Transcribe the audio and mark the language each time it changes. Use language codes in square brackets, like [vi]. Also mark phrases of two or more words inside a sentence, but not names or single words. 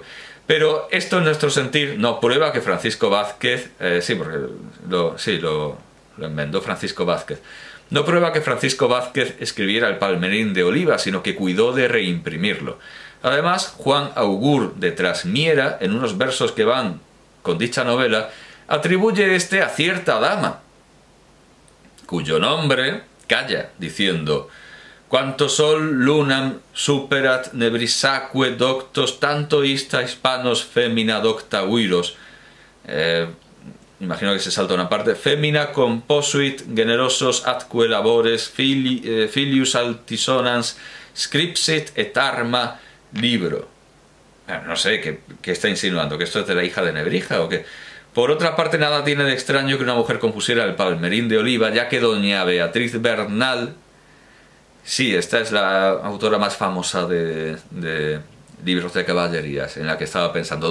[es] Pero esto en nuestro sentir no prueba que Francisco Vázquez, lo enmendó Francisco Vázquez, no prueba que Francisco Vázquez escribiera el Palmerín de Oliva, sino que cuidó de reimprimirlo. Además, Juan Augur de Trasmiera, en unos versos que van con dicha novela, atribuye este a cierta dama, cuyo nombre calla, diciendo: [la] quanto sol lunam superat nebrisaque doctos tanto ista hispanos femina docta viros. [es] Imagino que se salta una parte. [la] Femina composuit generosos atque labores filius altisonans scripsit et arma libro. [es] No sé, ¿qué está insinuando? ¿Que esto es de la hija de Nebrija o qué? Por otra parte, nada tiene de extraño que una mujer compusiera el Palmerín de Oliva, ya que doña Beatriz Bernal, sí, esta es la autora más famosa de libros de caballerías, en la que estaba pensando.